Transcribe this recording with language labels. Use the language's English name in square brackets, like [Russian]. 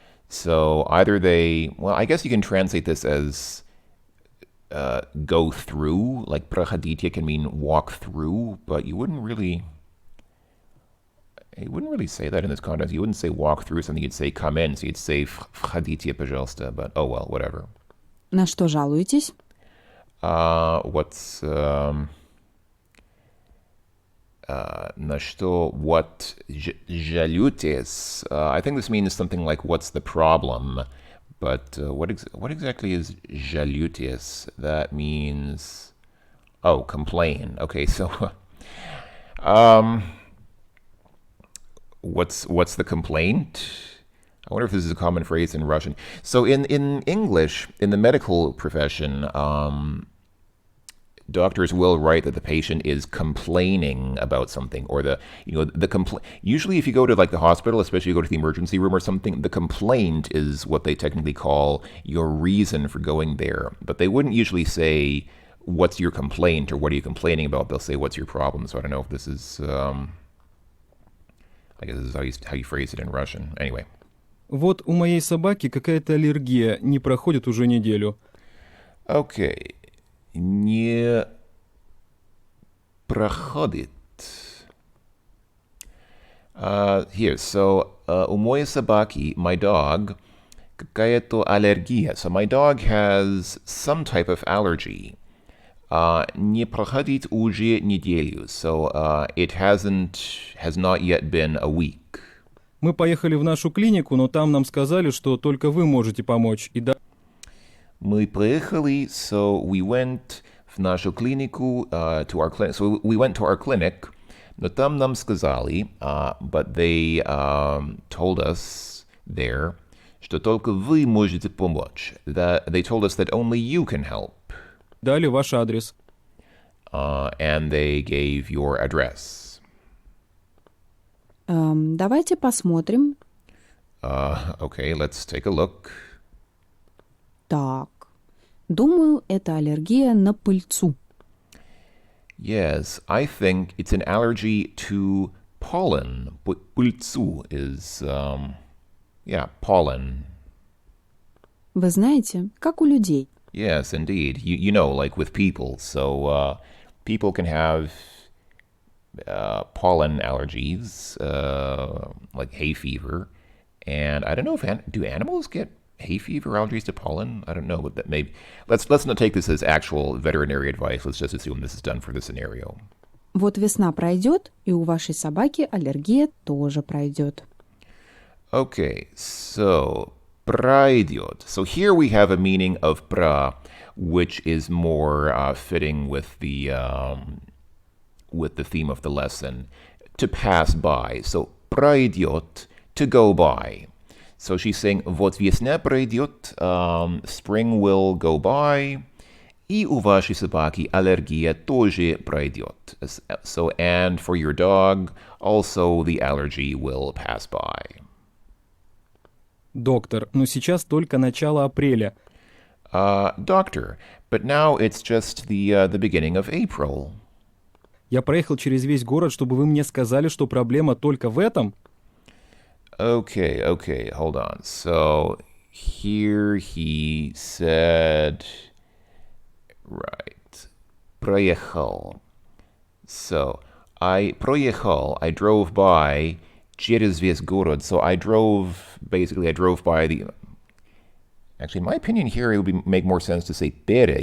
[English] So either I guess you can translate this as go through, like проходите can mean walk through, but you wouldn't really say that in this context. You wouldn't say walk through something, you'd say come in, so you'd say [Russian] входите, пожалуйста, [English] but oh well, whatever. [Russian] На что жалуетесь? [English] What's [Russian] на что [English] what [Russian] жалуетесь? [English] I think this means something like what's the problem, but what exactly is жалуетесь? That means complain. Okay, so what's the complaint? I wonder if this is a common phrase in Russian. So in English, in the medical profession, doctors will write that the patient is complaining about something, or usually if you go to like the hospital, especially you go to the emergency room or something, the complaint is what they technically call your reason for going there. But they wouldn't usually say, what's your complaint, or what are you complaining about? They'll say, what's your problem? So I don't know if this is, I guess this is how you phrase it in Russian. Anyway. [Russian] Вот у моей собаки какая-то аллергия, не проходит уже неделю. [English] Okay. [Russian] Не проходит. [English] Here, so [Russian] у моей собаки, [English] my dog, [Russian] какая-то аллергия. [English] So my dog has some type of allergy. [Russian] Не проходит уже неделю. [English] So it has not yet been a week. [Russian] Мы поехали в нашу клинику, но там нам сказали, что только вы можете помочь. Мы приехали, [English] so we went [Russian] в нашу клинику, [English] to our clinic. So we went to our clinic, [Russian] но там нам сказали, [English] but they told us there, [Russian] что только вы можете помочь. [English] They told us that only you can help. [Russian] Дали ваш адрес. [English] And they gave your address. [Russian] Давайте посмотрим. [English] Okay, let's take a look. [Russian] Так, думаю, это аллергия на пыльцу. [English] Yes, I think it's an allergy to pollen. Пыльцу is, pollen. [Russian] Вы знаете, как у людей. [English] Yes, indeed. You know, like with people. So people can have pollen allergies, like hay fever. And I don't know if do animals get hay fever, allergies to pollen? I don't know, but that maybe let's not take this as actual veterinary advice. Let's just assume this is done for the scenario. [Russian] Вот весна пройдет, и у вашей собаки аллергия тоже пройдет. [English] Okay, so пройдет. So here we have a meaning of pra, which is more fitting with the theme of the lesson, to pass by. So пройдет, to go by. So she's saying, [Russian] вот весна пройдет, [English] spring will go by, [Russian] и у вашей собаки аллергия тоже пройдет. [English] So, and for your dog, also the allergy will pass by. [Russian] Доктор, но сейчас только начало апреля. [English] Doctor, but now it's just the beginning of April. [Russian] Я проехал через весь город, чтобы вы мне сказали, что проблема только в этом? [English] Okay, hold on. So here he said, right, проехал. So I drove by [Russian] через весь город. [English] So I drove by the... Actually, in my opinion here, it would make more sense to say пере.